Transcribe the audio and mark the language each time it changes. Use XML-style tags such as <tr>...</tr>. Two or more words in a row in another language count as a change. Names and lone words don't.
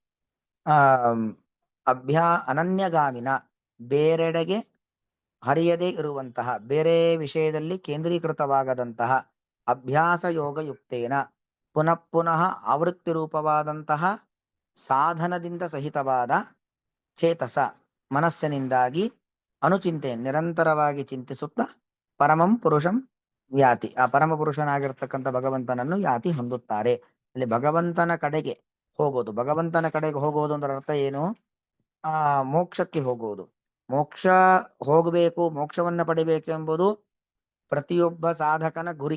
<kn>ಅನನ್ಯಗಾಮಿನ, ಬೇರೆಡೆಗೆ ಹರಿಯದೇ ಇರುವಂತಹ, ಬೇರೆ ವಿಷಯದಲ್ಲಿ ಕೇಂದ್ರೀಕೃತವಾಗದಂತಹ,</kn> <sa>ಅಭ್ಯಾಸ ಯೋಗ ಯುಕ್ತೇನ,</sa> <kn>ಪುನಃ ಪುನಃ ಆವೃತ್ತಿ ರೂಪವಾದಂತಹ ಸಾಧನದಿಂದ ಸಹಿತವಾದ ಚೇತಸ, ಮನಸ್ಸಿನಿಂದಾಗಿ, ಅನುಚಿಂತೆ, ನಿರಂತರವಾಗಿ ಚಿಂತಿಸುತ್ತಾ,</kn> <sa>ಪರಮಂ ಪುರುಷಂ ಯಾತಿ,</sa> <kn>ಆ ಪರಮ ಪುರುಷನಾಗಿರ್ತಕ್ಕಂಥ ಭಗವಂತನನ್ನು ಯಾತಿ ಹೊಂದುತ್ತಾರೆ. ಅಲ್ಲಿ ಭಗವಂತನ ಕಡೆಗೆ ಹೋಗೋದು. ಭಗವಂತನ ಕಡೆಗೆ ಹೋಗೋದು ಅಂದ್ರೆ ಅರ್ಥ ಏನು? ಮೋಕ್ಷಕ್ಕೆ ಹೋಗುವುದು. ಮೋಕ್ಷ ಹೋಗಬೇಕು, ಮೋಕ್ಷವನ್ನ ಪಡಿಬೇಕು ಎಂಬುದು ಪ್ರತಿಯೊಬ್ಬ ಸಾಧಕನ ಗುರಿ.</kn>